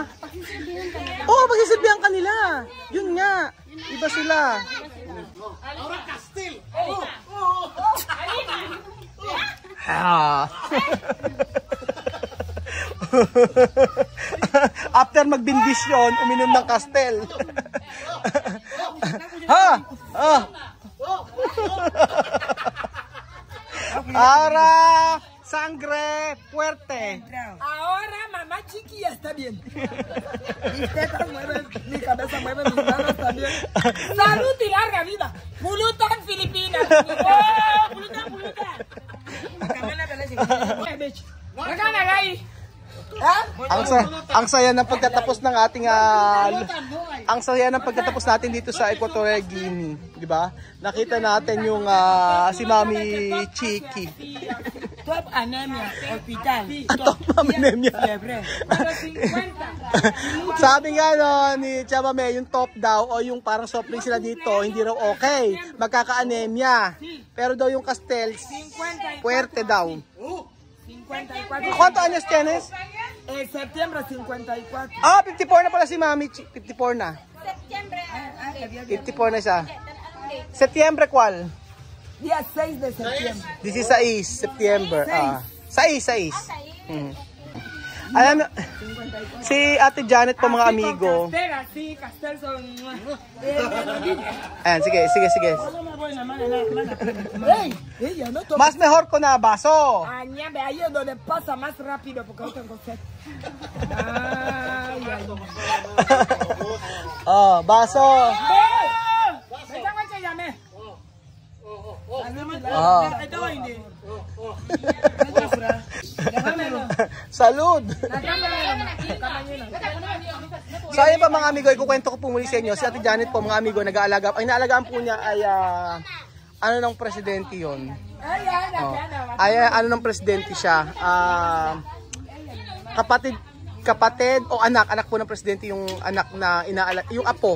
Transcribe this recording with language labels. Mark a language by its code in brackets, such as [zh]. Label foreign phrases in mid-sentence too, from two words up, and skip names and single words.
[tl] Oo, pagsisilbihan kanila. Yun nga. Iba sila. Aura Castil. After magbindisyon, uminom ng Castel. [es] Ha? Ara, sangre fuerte. Ahora mamá chiquilla está bien. Mis tetas mueven, mi cabeza mueve, mis manos también. Salud y larga vida. [tl] Pulutan Filipinas. Oh, pulutan. Magana guys. Ang saya ng pagtatapos ng ating ang saya ng pagtatapos natin dito sa Equatorial Guinea, di ba? Nakita natin yung si Mami Chiki. Top anemia, hospital. Top anemia. Sabi nga no, ni Chaba May, yung top daw o yung parang [en] soft drink [tl] sila dito, hindi raw okay. Magkaka-anemia. Pero daw yung Castel, puwerte daw. 54. [es] ¿Cuántos años tienes? En septiembre 54. [tl] Ah, 54 na pala si Mami. 54 na. September. 54 na siya. [es] Septiembre, ¿cuál? Día 6 de septiembre. [tl] 16 September. 6. Alam mo, si Ate Janet po mga amigo. Ayan, sige. [es] Mas mejor [tl] ko na baso. [es] Añame, ahí es donde pasa más rápido porque hoy tengo sed. [tl] Oh, baso. [es] Salud. [tl] So ayun pa mga amigo, ikukwento ko po muli sa inyo. Si Ate Janet po mga amigo, nag-aalaga. Ang inaalagaan po niya ay ano ng presidente yon. Ano ng presidente siya. Kapatid o anak po ng presidente, yung anak na yung apo.